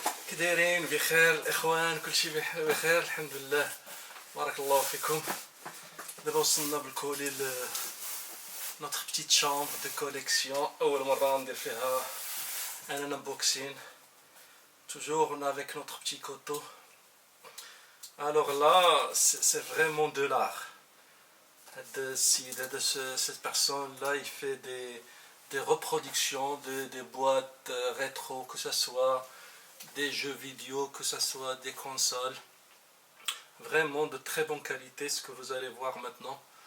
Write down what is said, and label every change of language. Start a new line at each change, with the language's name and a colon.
Arabic: كدايرين بخير الاخوان كلشي بخير الحمد لله بارك الله فيكم. دابا وصلنا بالكولي
French: notre petite chambre de collection.
Arabic: اول مره ندير فيها un unboxing.
French: Toujours on est avec notre petit coteau. Alors là c'est vraiment de l'art. Cette personne là il fait des reproductions des boîtes rétro, que ce soit des jeux vidéo, que ce soit des consoles, vraiment de très bonne qualité, ce que vous allez voir maintenant.